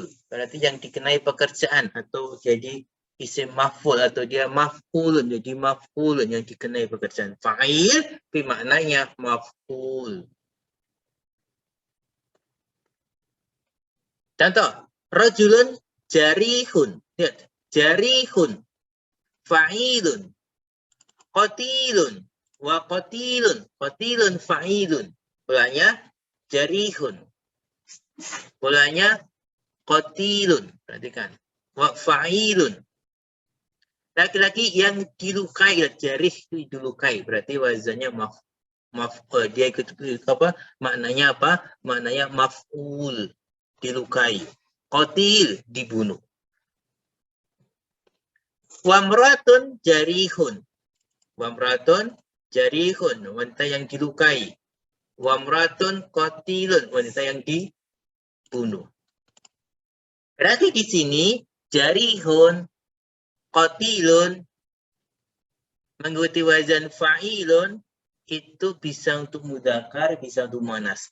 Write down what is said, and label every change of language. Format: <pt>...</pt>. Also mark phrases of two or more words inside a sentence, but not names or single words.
<id>Berarti yang dikenai pekerjaan atau jadi isim maf'ul atau dia maf'ulun. Jadi maf'ulun yang dikenai pekerjaan. Fa'il bermaknanya maf'ul. Contoh,</id> <ar>رجل جريح.</ar> <id>Lihat,</id> <ar>جريح. فاعل. قتيل. وقتيل. قتيل فاعل.</ar> <id>Polanya jarihun. Polanya qatilun. Perhatikan.</id> <ar>وفاعل.</ar> <id>Laki-laki yang dilukai. Jarih itu dilukai. Berarti wazannya dia ikut apa? Maknanya apa? Maknanya maf'ul. Dilukai. Qatil dibunuh.</id> <ar>وامرأة جريح. وامرأة جريح,</ar> <id>wanita yang dilukai.</id> <ar>وامرأة قتيل,</ar> <id>wanita yang dibunuh. Berarti di sini</id> <ar>جريح، قتيل</ar> <id>mengikuti wazan fa'ilun itu bisa untuk mudzakkar, bisa untuk muannas.</id>